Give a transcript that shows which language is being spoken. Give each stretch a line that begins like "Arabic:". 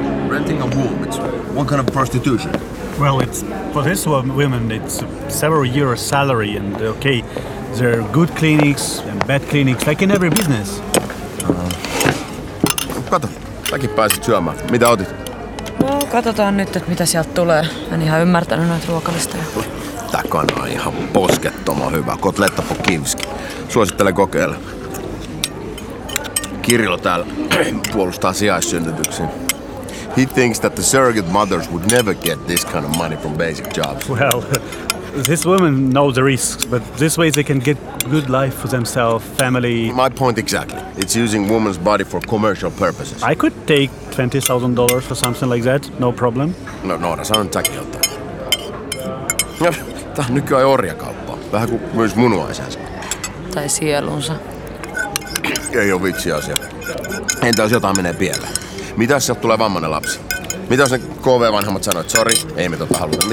English: Renting a womb, it's one kind of prostitution. Well, it's for this woman, it's several years' salary, and okay, there are good clinics and bad clinics, like in every business.
Finnish: Kato, säkin pääsit syömään. Mitä otit? No, katsotaan nyt, että mitä sieltä tulee. En ihan ymmärtänyt noita ruokalistoja. Tää kana on ihan poskettoman hyvä. Kotletta po kivski. Suosittelen kokeilla. Kirilo täällä puolustaa sijaissyntytyksiä.
English: He thinks that the surrogate mothers would never get this kind of money from basic jobs. Well, this woman knows the risks, but this way they can get good life for themselves, family. My point exactly. It's using woman's body for commercial purposes. I could take $20,000 for something like that, no problem.
Finnish: No, Noora, sanon takilta. Tää on nykyään orjakauppa. Vähän kuin myös munuaisensa. Tai sielunsa. Ei oo vitsi asia. Entä jos jotain menee pieleen? Mitä jos sieltä tulee vammainen lapsi? Mitä jos ne KV-vanhemmat sanoo, että sori, ei me tota haluta.